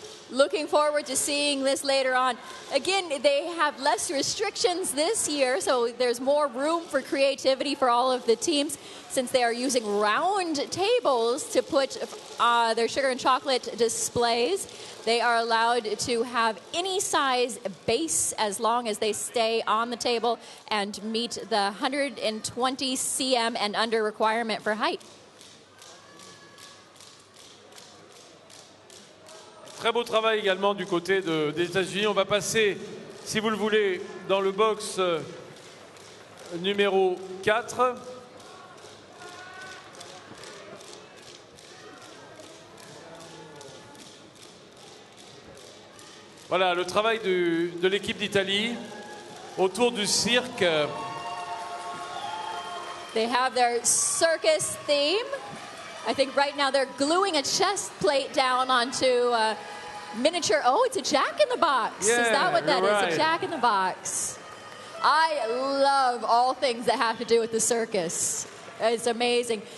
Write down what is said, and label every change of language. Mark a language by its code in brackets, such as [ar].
[en] Looking forward to seeing this later on. Again, they have less restrictions this year, so there's more room for creativity for all of the teams since they are using round tables to put their sugar and chocolate displays. They are allowed to have any size base as long as they stay on the table and meet the 120 cm and under requirement for height. [fr] Très beau travail également du côté des États-Unis. On va passer, si vous le voulez, dans le box numéro 4. Voilà, le travail de l'équipe d'Italie autour du cirque. [en] They have their circus theme. I think right now they're gluing a chest plate down onto a miniature. Oh, it's a jack-in-the-box. Yeah, is that what that is? right. A jack-in-the-box. I love all things that have to do with the circus. It's amazing.